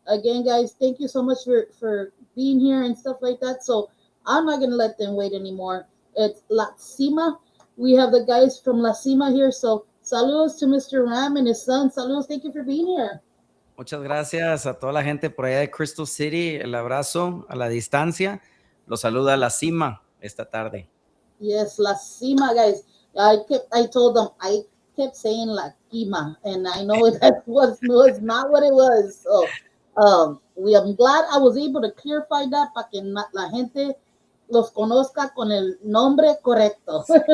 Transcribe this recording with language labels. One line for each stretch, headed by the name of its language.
English: Again, guys, thank you so much for being here and stuff like that. So I'm not gonna let them wait anymore. It's La Cima. We have the guys from La Cima here. So saludos to Mr. Ram and his son. Saludos. Thank you for being here.
Spanish: Muchas gracias a toda la gente por allá de Crystal City. El abrazo a la distancia. Los saluda La Cima esta tarde.
English: Yes, La Cima, guys. I told them I kept saying La Cima, and I know that was not what it was. So I'm glad I was able to clarify that
Spanish: para que la gente los conozca con el nombre correcto.